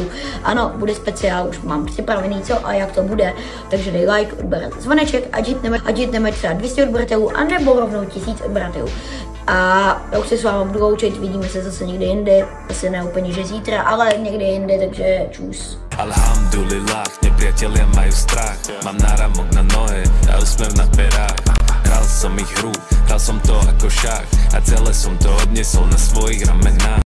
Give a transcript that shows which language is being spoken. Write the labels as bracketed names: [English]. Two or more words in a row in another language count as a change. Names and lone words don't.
[Czech] Ano, bude speciál, už mám připravený co a jak to bude, takže dej like, odběr, zvoneček, ať jdeme třeba 200 odběratelů a nebo rovnou 1000 odběratelů. A já už se s vámi budu loučit, vidíme se zase někde jinde, asi ne úplně že zítra, ale někde jinde, takže čus. Alhamdulillah, nepřátelé mají strach, mám [Slovak] náramok na nohy [Czech] a úsměv na perách. [Slovak] Hral som ich hru, hral som to ako šach a celé som to odnesol na svojich ramenách.